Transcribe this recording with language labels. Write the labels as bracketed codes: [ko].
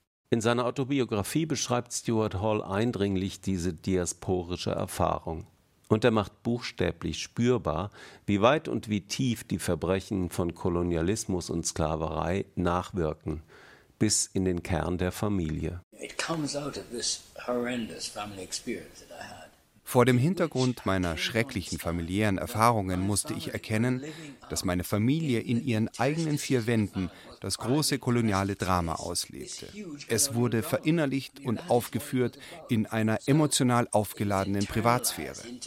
[de] In seiner Autobiografie beschreibt Stuart Hall eindringlich diese diasporische Erfahrung. Und er macht buchstäblich spürbar, wie weit und wie tief die Verbrechen von Kolonialismus und Sklaverei nachwirken, bis in den Kern der Familie. [en] It comes out of this horrendous family experience that I had. [de] Vor dem Hintergrund meiner schrecklichen familiären Erfahrungen musste ich erkennen, dass meine Familie in ihren eigenen vier Wänden das große koloniale Drama auslebte. Es wurde verinnerlicht und aufgeführt in einer emotional aufgeladenen Privatsphäre.